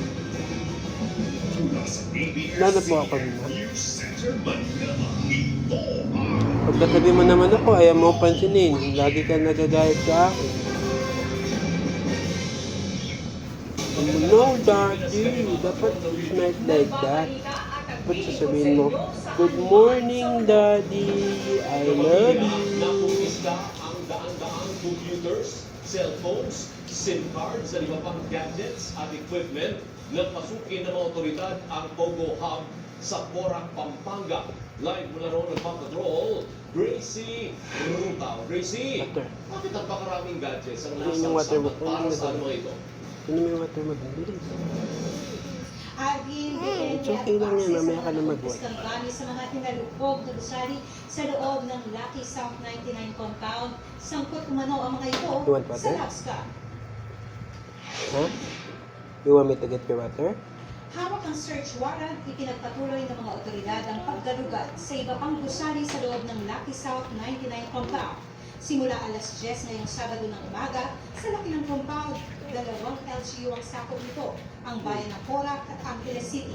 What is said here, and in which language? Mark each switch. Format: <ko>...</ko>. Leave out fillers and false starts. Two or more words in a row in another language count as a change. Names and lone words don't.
<tl>Nanap mo ako nila. Pagkatabi mo naman ako, ayaw mo pansinin. Lagi ka nagagayat sa akin.</tl> <en>No, Daddy. Dapat smart like that.</en> <tl>Dapat sasabihin mo,</tl> <en>good morning, Daddy. I love you.</en> <tl>Ang daan-daang computers, cellphones,</tl> <en>SIM cards,</en> <tl>at iba pang gadgets at equipment na pasukin ng mga otoridad ang Pogo Hub sa Porac, Pampanga. Live mula roon nagpapatrol, Gracie Rutao. Gracie,</tl> <en>Water.</en> <tl>bakit napakaraming gadgets ang Ano yung water mo? para sa ano ito? Ano may water mo? Bilis.</tl> <en>It's</en> <tl>okay lang yan. Mamaya ka na mag-watch. Sa mga tinalupog na gusali sa loob ng Lucky South 99 compound, sangkot umano ang mga ito</tl> <en>You want water?</en> <tl>sa Labska. Huh?</tl> <en>You want me to get your water?</en> <tl>Hawak ang search warrant, ipinagpatuloy ng mga otoridad ang paggalugad sa iba pang gusali sa loob ng Lucky South 99 compound. Simula alas 10 ngayong Sabado ng umaga, sa laki ng compound, 2 LGU ang sakop nito, ang bayan ng Porac at Angeles City.</tl>